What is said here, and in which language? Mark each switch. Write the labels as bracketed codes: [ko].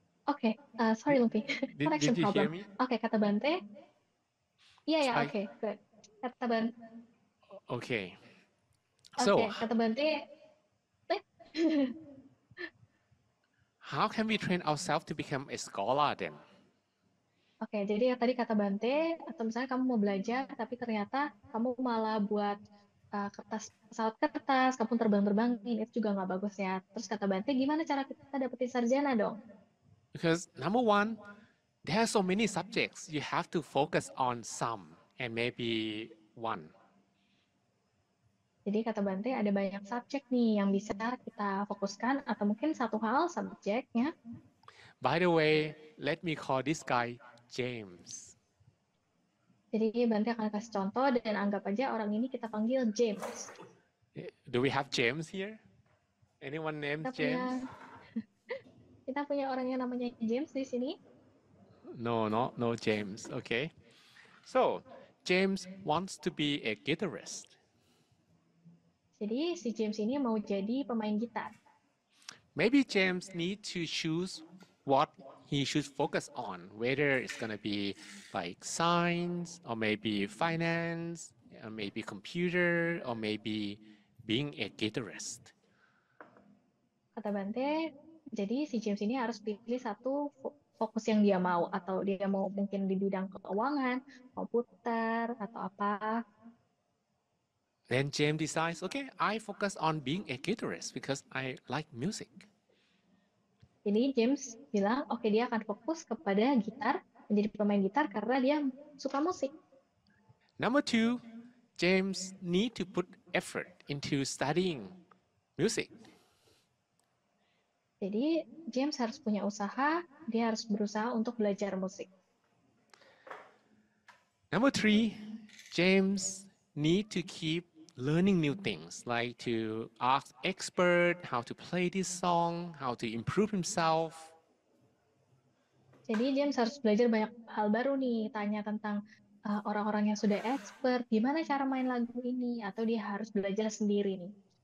[en] Oke, sorry Lumpi, connection Did you problem. hear me? [id] Oke, kata Bante. Iya ya, [en] Like- [id] oke, good. Kata Bante. [en] Okay. [id] Oke, [en] So [id] kata Bante. [en] how can we train ourselves to become a scholar then? [id] Oke, jadi tadi kata Bante, atau misalnya kamu mau belajar, tapi ternyata kamu malah buat pesawat kertas, kamu terbang-terbangin, itu juga nggak bagus ya. Terus kata Bante, gimana cara kita dapetin sarjana dong? [en] Because number one, there are so many subjects. You have to focus on some and maybe one. [id] Jadi kata Bante, ada banyak subjek nih yang bisa kita fokuskan, atau mungkin satu hal subjeknya. [en] By the way, let me call this guy James. [id] Jadi Bante akan kasih contoh dan anggap aja orang ini kita panggil James. [en] Do we have James here? Anyone named James? [id] Kita punya orang yang namanya James di sini. [en] No James. Okay. So, James wants to be a guitarist. [id] Jadi si James ini mau jadi pemain gitar. [en] Maybe James need to choose what he should focus on, whether it's gonna be like science or maybe finance or maybe computer or maybe being a guitarist. [id] Kata Bante, jadi si James ini harus pilih satu fokus yang dia mau, atau dia mau mungkin di bidang keuangan, komputer, atau apa. [en] Then James decides, okay, I focus on being a guitarist because I like music. [id] Jadi James bilang, oke, dia akan fokus kepada gitar, menjadi pemain gitar karena dia suka musik. [en] Number two, James need to put effort into studying music. [id] Jadi James harus punya usaha, dia harus berusaha untuk belajar musik. [en] Number three, James need to keep learning new things, like to ask expert how to play this song, how to improve himself. [id] Jadi James harus belajar banyak hal baru nih, tanya tentang orang-orang yang sudah expert, gimana cara main lagu ini, atau dia harus belajar sendiri nih.